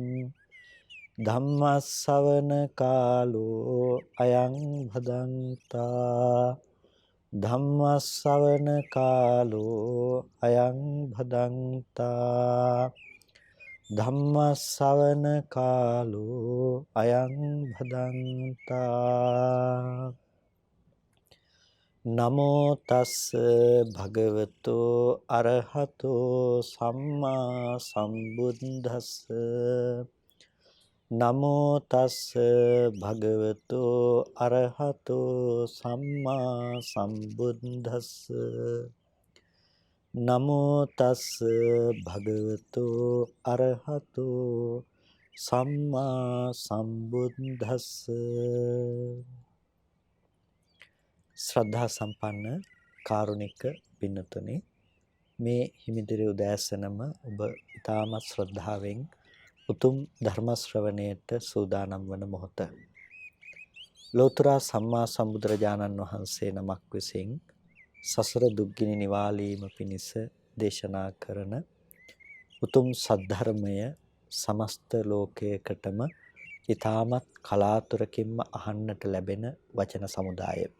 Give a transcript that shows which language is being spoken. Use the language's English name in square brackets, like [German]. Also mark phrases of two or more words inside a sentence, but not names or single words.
[Pali] ධම්මස්සවන කාලෝ අයං භදන්තා ධම්මස්සවන කාලෝ අයං භදන්තා ධම්මස්සවන කාලෝ අයං භදන්තා නමෝ තස්ස භගවතෝ අරහතෝ සම්මා සම්බුද්දස්ස නමෝ තස්ස භගවතෝ අරහතෝ සම්මා සම්බුද්දස්ස නමෝ තස්ස භගවතෝ අරහතෝ සම්මා සම්බුද්දස්ස [Sinhala] ශ්‍රද්ධා සම්පන්න කාරුණික පින්නතුනි, මේ හිමිදිරි උදෑසනම ඔබ ඉතාමත් ශ්‍රද්ධාවෙන් උතුම් ධර්ම ශ්‍රවණයට සූදානම් වන මොහොත. ලෝතර සම්මා සම්බුදුරජාණන් වහන්සේ නමක් විසින් සසර දුක්ගිනි නිවාලීම පිණිස දේශනා කරන උතුම් සද්ධර්මය සමස්ත ලෝකයකටම ඉතාමත් කලාතුරකින්ම අහන්නට ලැබෙන වචන සමුදාය.